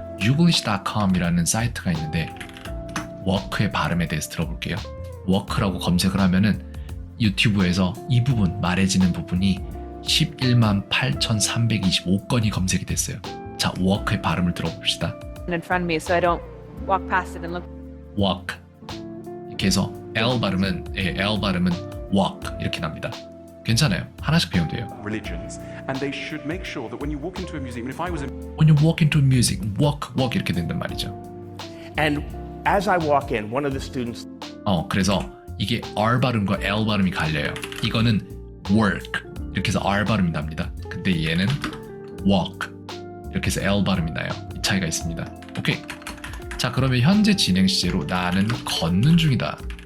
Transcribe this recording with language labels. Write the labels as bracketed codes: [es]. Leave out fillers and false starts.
[ko] Youglish.com이라는 사이트가 있는데 work의 발음에 대해서 들어볼게요. work라고 검색을 하면은 유튜브에서 이 부분 말해지는 부분이 11만 8,325건이 검색이 됐어요. 자, work의 발음을 들어봅시다. [en] in front of me so I don't walk past it and look. [ko] walk 이렇게 해서 L 발음은 walk 이렇게 납니다. 괜찮아요. 하나씩 배우면 돼요. [en] religions, and they should make sure that when you walk into a museum, and if I was in When you walk into music, walk [ko] 이렇게 된단 말이죠. [en] And as I walk in, one of the students [ko] 그래서 이게 R 발음과 L 발음이 갈려요. 이거는 work 이렇게 해서 R 발음이 납니다. 근데 얘는 walk 이렇게 해서 L 발음이 나요. 이 차이가 있습니다. 오케이. 자, 그러면 현재 진행 시제로 나는 걷는 중이다.